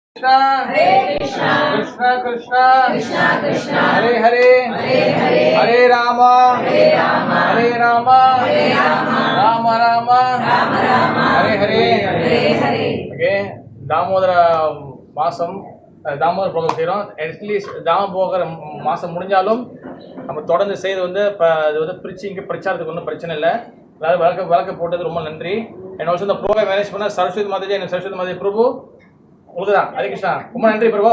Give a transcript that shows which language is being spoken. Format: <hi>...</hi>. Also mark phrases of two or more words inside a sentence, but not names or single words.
<sa>Hare Krishna, Krishna Krishna, Krishna Krishna, Hare Hare, Hare Hare, Hare Rama, Hare Rama, Hare Rama, Hare Rama, Rama Rama, Rama Rama, Hare Hare, Hare Hare.</sa> <ta>Okay, Damodara மாசம் தாமோதர போகம் செய்கிறோம். அட்லீஸ்ட் தாமோதர மாதம் முடிஞ்சாலும் நம்ம தொடர்ந்து செய்து வந்து இப்போ அது வந்து பிரச்சாரத்துக்கு ஒன்றும் பிரச்சனை இல்லை. அதாவது விளக்க போட்டது ரொம்ப நன்றி. என்ன வருஷம் இந்த ப்ரோக்ராம் மேனேஜ் பண்ண சரஸ்வதி மாதாஜி, என்ன சரஸ்வதி மாதாஜி பிரபு உங்களுக்கு தான். ஹரே கிருஷ்ணா, ரொம்ப நன்றி பிரபு.</ta>